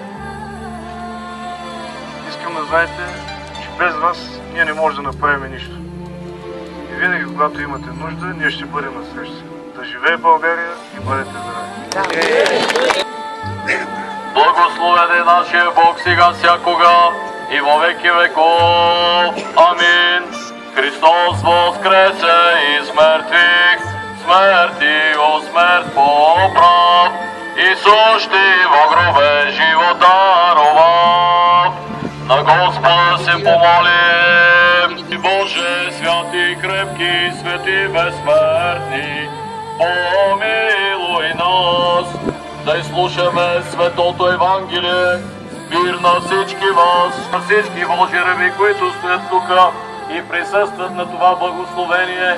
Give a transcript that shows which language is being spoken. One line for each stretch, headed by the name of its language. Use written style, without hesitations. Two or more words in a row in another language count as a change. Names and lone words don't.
Bulgarian: Искам да знаете, че без вас ние не можем да направим нищо. И винаги, когато имате нужда, ние ще бъдем на среща. Да живее България и бъдете здрави! Благословен е нашия Бог сега всякога и
Church Slavic: во веки веков.
Bulgarian: Амин.
Church Slavic: Христос воскресе из мертвих, смерти о смерть поправ, и сущи во гробе живот даровав.
Bulgarian: На Господа се помолим.
Church Slavic: Боже, святи, крепки, свети, безсмертни, помилуй нас.
Bulgarian: Да изслушаме Светото Евангелие, мир на всички вас, на всички Божи раби, които стоят тук и присъстват на това благословение.